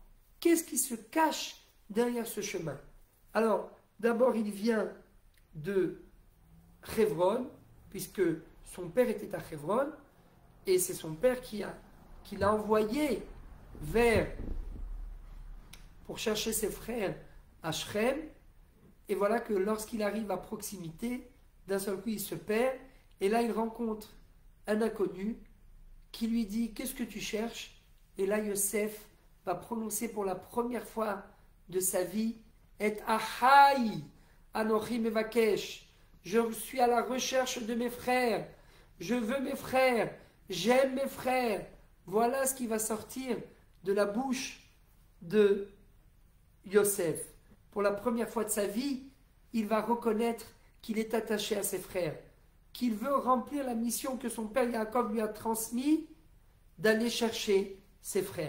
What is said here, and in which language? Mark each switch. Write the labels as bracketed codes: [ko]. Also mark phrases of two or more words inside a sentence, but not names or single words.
[fr] Qu'est-ce qui se cache derrière ce chemin? Alors, d'abord, il vient de Hebron, puisque son père était à Hebron, et c'est son père qui l'a envoyé pour chercher ses frères à Shrem. Et voilà que lorsqu'il arrive à proximité, d'un seul coup il se perd, et là il rencontre un inconnu qui lui dit: qu'est-ce que tu cherches? Et là Yosef va prononcer pour la première fois de sa vie: [he] את אחי אנכי מבקש, [fr] je suis à la recherche de mes frères, je veux mes frères, j'aime mes frères. Voilà ce qui va sortir de la bouche de Yosef. Pour la première fois de sa vie, il va reconnaître qu'il est attaché à ses frères, qu'il veut remplir la mission que son père Yaakov lui a transmise, d'aller chercher ses frères.